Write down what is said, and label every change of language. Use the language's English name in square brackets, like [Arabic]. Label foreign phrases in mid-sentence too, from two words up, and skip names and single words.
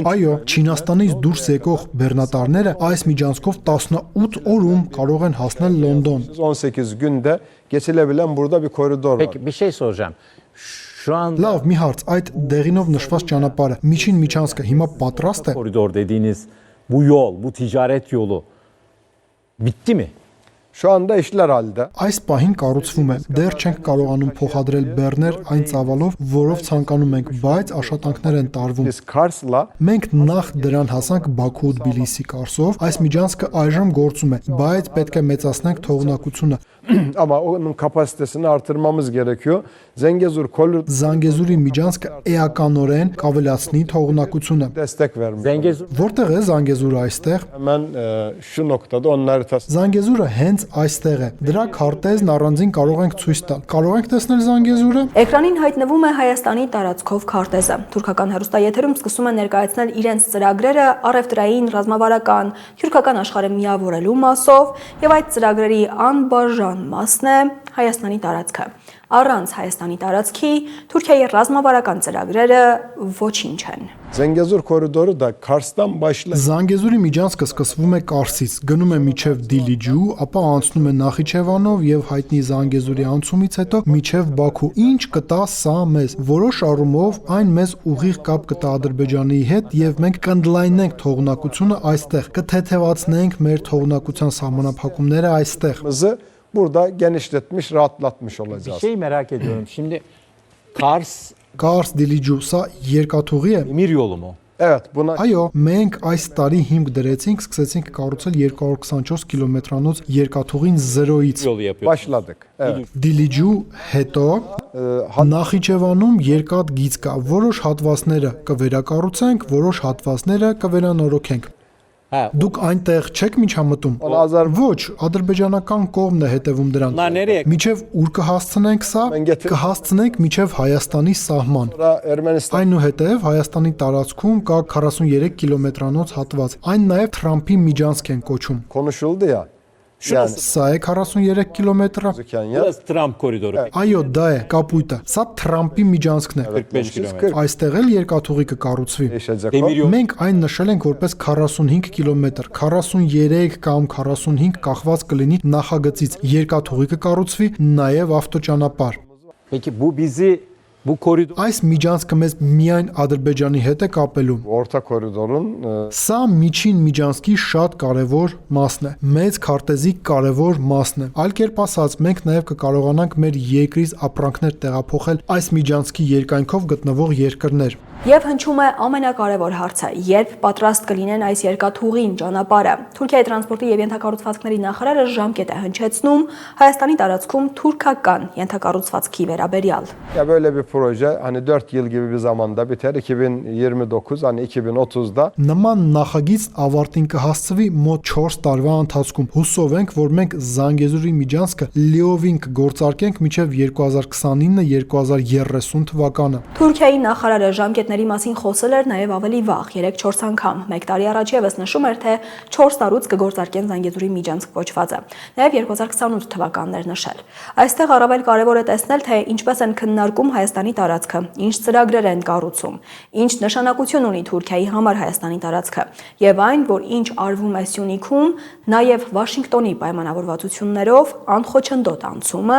[Armenian] Այո, Չինաստանից դուրս եկող բեռնատարները այս միջանցքով 18 օրում կարող են հասնել Լոնդոն։ [Turkish] 18 günde geçilebilen burada bir koridor var. Peki bir şey soracağım. Şu an [Armenian] Լավ, մի հարց, այդ դեղինով նշված ճանապարհը, միջին միջանցքը հիմա պատրաստ է։ [Turkish] koridor dediğiniz bu yol, bu ticaret yolu bitti mi? Şu anda işler halde. [Armenian] Այս պահին կառուցվում է։ Դեռ չենք կարողանում փոխադրել բեռներ այն ծավալով, որով ցանկանում ենք, բայց աշխատանքներ են տարվում։ [Turkish] Biz Kars'la [Armenian] Մենք նախ դրան հասանք Բաքու ու Թբիլիսի Կարսով։ Այս միջանցքը այժմ գործում է, բայց պետք է մեծացնենք թողունակությունը։ [Turkish] ama onun kapasitesini artırmamız gerekiyor. Zengezur koridor [Armenian] Զանգեզուրի միջանցքը էականորեն կավելացնի թողունակությունը։ [Turkish] destek vermiş. Zengezur [Armenian] Որտեղ է Զանգեզուրը այստեղ։ [Turkish] Hemen şu noktada onun haritası. [Armenian] Զանգեզուրը հենց այստեղ է։ Դրա քարտեզն առանձին կարող ենք ցույց տալ։ Կարող ենք տեսնել Զանգեզուրը։ Էկրանին հայտնվում է Հայաստանի տարածքով քարտեզը։ Թուրքական հեռուստաեթերում սկսում են ներկայացնել իրենց ծրագրերը առևտրային, ռազմավարական, թուրքական աշխարհը միավորելու մասով, եւ այդ ծրագրերի անբաժան մասն է Հայաստանի տարածքը։ Առանց Հայաստանի տարածքի Թուրքիայի ռազմավարական ծրագրերը ոչինչ են։ [Turkish] Zengezur koridoru da Kars'tan başlayıp [Armenian] Զանգեզուրի միջանցքը սկսվում է Կարսից, գնում է միջև Դիլիջու, ապա անցնում է Նախիջևանով եւ հայտնի Զանգեզուրի անցումից հետո միջև Բաքու։ Ինչ կտա սա մեզ։ Որոշ առումով այն մեզ ուղիղ կապ կտա Ադրբեջանի հետ եւ մենք կընդլայնենք թողունակությունը այստեղ, կթեթևացնենք մեր թողունակության սահմանափակումները այստեղ։ [Turkish] burada genişletmiş, rahatlatmış bir olacağız. şey merak ediyorum. Şimdi Kars [Armenian] Կարս Դիլիջու, սա երկաթուղի է։ [Turkish] demir yolu mu? Evet, buna [Armenian] Այո, մենք այս տարի հիմք դրեցինք, սկսեցինք կառուցել 224 կիլոմետրանոց երկաթուղին 0-ից։ [Turkish] Yolu yapıyor. başladık. Evet. [Armenian] Դիլիջու հետո Նախիջևանում երկաթ գիծ կա, որոշ հատվածները կվերակառուցենք, որոշ հատվածները կվերանորոգենք։ [Turkish] Ha, [Armenian] Դուք այնտեղ չեք միջամտում։ Ազար- Ոչ, ադրբեջանական կողմն է հետևում դրան։ [Turkish] Bunlar nereye? [Armenian] Միջև ուր կհասցնենք սա, Մենք եթե- կհասցնենք միջև Հայաստանի սահման։ [Turkish] Sonra Ermenistan [Armenian] Այնուհետև Հայաստանի տարածքում կա 43 կիլոմետրանոց հատված։ Այն նաև Թրամփի միջանցք են կոչում։ [Turkish] konuşuldu ya. Yani [Armenian] Սա է 43 կիլոմետրը։ [Turkish] gözüken yer. Burası Trump koridoru. [Armenian] Այո, դա է կապույտը։ Սա Թրամփի միջանցքն է։ [Turkish] 45 kilometre. 40 [Armenian] Այստեղ էլ երկաթուղի կկառուցվի։ [Turkish] değişecek Demir o. yolu. [Armenian] Մենք այն նշել ենք որպես 45 կիլոմետր, 43 կամ 45 կախված կլինի նախագծից։ Երկաթուղի կկառուցվի, նաև ավտոճանապարհ։ [Turkish] Peki bu koridor [Armenian] Այս միջանցքը մեզ միայն Ադրբեջանի հետ է կապելու։ [Turkish] Orta koridorun [Armenian] Սա միջին միջանցքի շատ կարևոր մասն է, մեծ քարտեզի կարևոր մասն է։ Այլ կերպ ասած, մենք նաև կկարողանանք մեր երկրից ապրանքներ տեղափոխել այս միջանցքի երկայնքով գտնվող երկրներ։ Եվ հնչում է ամենակարևոր հարցը, երբ պատրաստ կլինեն այս երկաթուղին ճանապարհը։ Թուրքիայի տրանսպորտի եւ ենթակառուցվածքների նախարարը ժամկետ է հնչեցնում Հայաստանի տարածքում թուրքական ենթակառուցվածքի վերաբերյալ։ [Turkish] ya böyle bir proje hani 4 yıl gibi bir zamanda biter. 2029 hani 2030'da [Armenian] Նման նախագիծ ավարտին կհասցվի մոտ 4 տարվա ընթացքում։ Հուսով ենք, որ մենք Զանգեզուրի միջանցքը լիովին կգործարկենք մինչև 2029-2030 թվականը։ Թուրքիայի նախարարը ժամկետների մասին խոսել էր նաև ավելի վաղ, 3-4 անգամ։ Մեկ տարի առաջ եւս նշում էր, թե 4 տարուց կգործարկեն Զանգեզուրի միջանցք կոչվածը։ Նաև 2028 թվականներ նշել։ Այստեղ առավել կարևոր է տեսնել, թե ինչպես են քննարկում Հայաստանի տարածքը, ինչ ծրագրեր են կառուցում, ինչ նշանակություն ունի Թուրքիայի համար Հայաստանի տարածքը, եւ այն, որ ինչ արվում է Սյունիքում, նաև Վաշինգտոնի պայմանավորվածություններով անխոչնդոտ անցումը